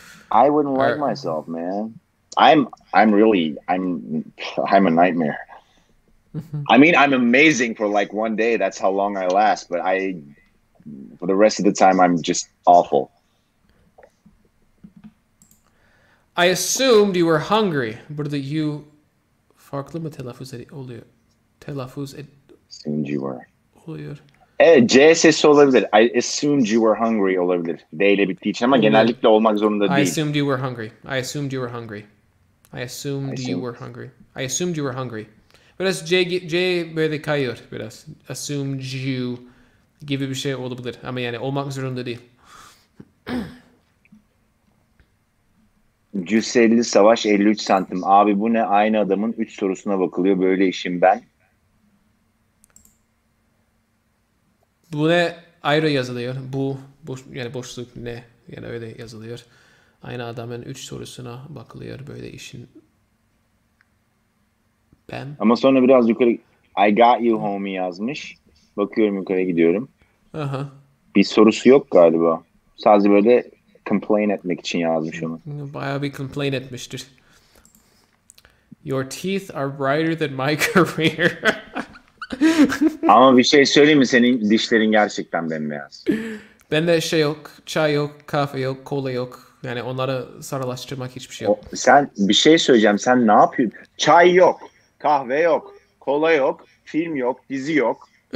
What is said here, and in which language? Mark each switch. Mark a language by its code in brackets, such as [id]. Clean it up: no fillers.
[en] I wouldn't like myself, man. I'm a nightmare. I mean, I'm amazing for like one day. That's how long I last. But for the rest of the time, I'm just awful. I assumed you were hungry. [tr] Burada you farklı mı telaffuz oluyor? [en] Assumed you were. [tr] Oluyor. Evet, C sesi olabilir. [en] I assumed you were hungry olabilir. [tr] D ile bittiği için ama genellikle olmak zorunda değil. [en] I assumed you were hungry. I assumed you were hungry. [tr] Biraz C böyle kayıyor biraz. [en] Assumed you [tr] gibi bir şey olabilir. Ama yani olmak zorunda değil. Cüsselli Savaş 53 santim. Abi bu ne? Aynı adamın 3 sorusuna bakılıyor. Böyle işim ben. Bu ne? Ayrı yazılıyor. Yani boşluk ne? Yani öyle yazılıyor. Aynı adamın 3 sorusuna bakılıyor. Böyle işin ben. Ama sonra biraz yukarı [en] I got you homie [tr] yazmış. Bakıyorum yukarı gidiyorum. Aha. Bir sorusu yok galiba. Sadece böyle complain etmek için yazmış onu. Bayağı bir complain etmiştir. [en] Your teeth are brighter than my career. [tr] Ama bir şey söyleyeyim mi? Senin dişlerin gerçekten bembeyaz. Bende şey yok, çay yok, kahve yok, kola yok. Yani onları sarılaştırmak hiçbir şey yok. Sen bir şey söyleyeceğim. Sen ne yapıyorsun? Çay yok, kahve yok, kola yok, film yok, dizi yok.